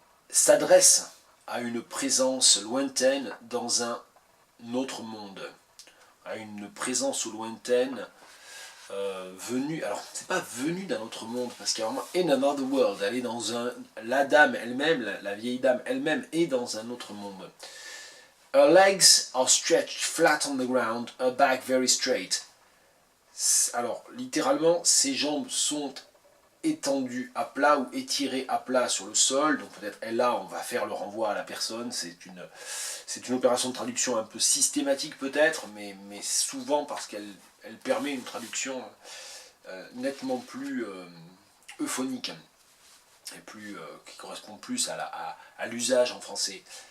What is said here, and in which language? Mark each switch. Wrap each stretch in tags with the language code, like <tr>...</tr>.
<fr>s'adresse à une présence lointaine dans un autre monde, à une présence lointaine venue, alors c'est pas venue d'un autre monde, parce qu'il y a vraiment</fr> <en>in another world,</en> <fr>elle est dans la dame elle-même, la vieille dame elle-même est dans un autre monde.</fr> <en>Her legs are stretched flat on the ground, her back very straight.</en> <fr>Alors littéralement, ses jambes sont étendu à plat ou étiré à plat sur le sol, donc peut-être elle là on va faire le renvoi à la personne, c'est une opération de traduction un peu systématique peut-être, mais souvent parce qu'elle permet une traduction nettement plus euphonique et qui correspond plus à l'usage en français.</fr>